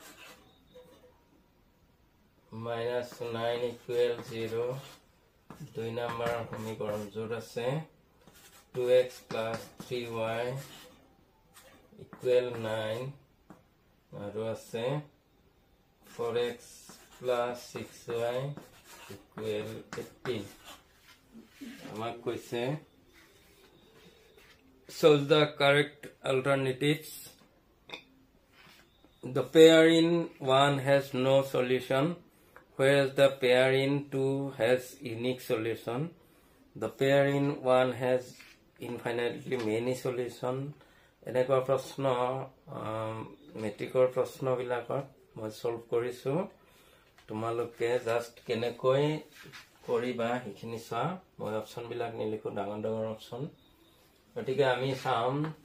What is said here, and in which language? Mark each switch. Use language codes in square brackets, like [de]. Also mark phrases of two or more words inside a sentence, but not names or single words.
[en] minus 9 equals 0 [as] দুই নম্বৰ সমীকৰণ যোৰ আছে [en] 2x plus 3y equal 9 [as] আৰু আছে [en] 4x plus 6y equal 18 [as] আমাক কৈছে [en] choose the correct alternatives the pair in 1 has no solution whereas the pair in 2 has unique solution the pair in 1 has infinitely many solution [as] এনেকুৱা প্ৰশ্ন মেট্ৰিকৰ প্ৰশ্ন বিলাকত মই সলভ কৰিছো তোমালোকে জাস্ট কেনেকৈ কৰিবা হিখিনি চা মই অপচন বিলাক নিলিখো ডাঙৰ ডাঙৰ অপচন গতিকে আমি চাম